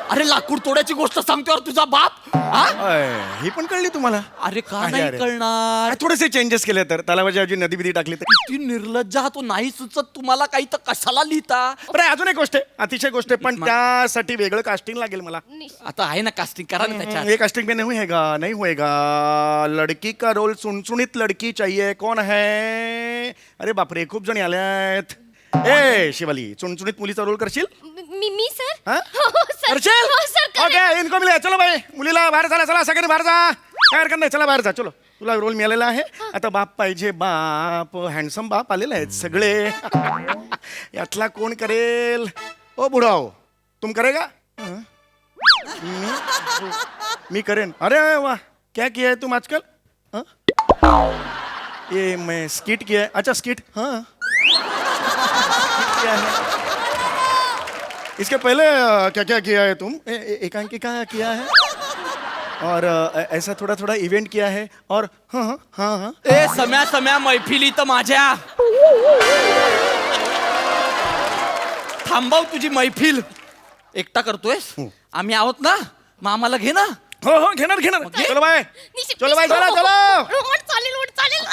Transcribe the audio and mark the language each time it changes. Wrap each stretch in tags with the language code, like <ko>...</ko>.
<mr>अरे लाकूड तोड्याची गोष्ट सांगतोय तुझा बाप हा? ही पण कळली तुम्हाला. अरे का अरे, नाही अरे. कळणार थोडेसे चेंजेस केले तर तलावाच्या ऐवजी नदी बिदी टाकली तर. किती निर्लज्ज हा तो नाही सुचत तुम्हाला काही तर कशाला लिहिता. बरं अजून एक गोष्ट आहे अतिशय गोष्ट आहे पण त्यासाठी वेगळं कास्टिंग लागेल मला. आता आहे ना कास्टिंग करा ना त्याच्यात.</mr> <hi>ये कास्टिंग में नहीं होएगा नहीं होएगा. लड़की का रोल सुनसुनीत लड़की चाहिए. कौन है.</hi> <mr>अरे बापरे खूप जणी आल्यात. ए शिवाली चुणचुणीत मुलीचा रोल करशील. मी सर.</mr> <hi>हाँ?</hi> <mr>हो सर. करशील हो सर करेन.</mr> <hi>ओके इनको मिले. चलो भाई</hi> <mr>मुलीला बाहेर चला चला सगळ्यांनी बाहेर जा. काय हरकत नाही चला बाहेर जा. चलो तुला रोल मिळालेला आहे. आता बाप पाहिजे बाप. हँडसम बाप आलेले आहेत सगळे. यातला कोण करेल.</mr> <hi>ओ बुढाओ तुम करेगा. हाँ?</hi> <mr>मी करेन.</mr> <hi>अरे वाह क्या किया है तुम आजकल. हाँ? ये मैं स्किट किया है. अच्छा स्किट. हाँ किया है. इसके पहले क्या क्या किया है तुम. एकांकिका किया है और ऐसा थोड़ा थोड़ा इवेंट किया है और हाँ हाँ हाँ हाँ.</hi> <mr>ए सम्या सम्या मैफिली तर माझ्या थांबव तुझी मैफिल. एकटा करतोयस आम्ही आहोत ना मग आम्हाला घे ना. हो हो घेणार घेणार.</mr> <hi>चलो भाई निशिम, चलो भाई निशिम. चलो</hi> <mr>हो,</mr> <hi>चलो.</hi> <mr>हो, हो, चालेल हो, चालेल.</mr>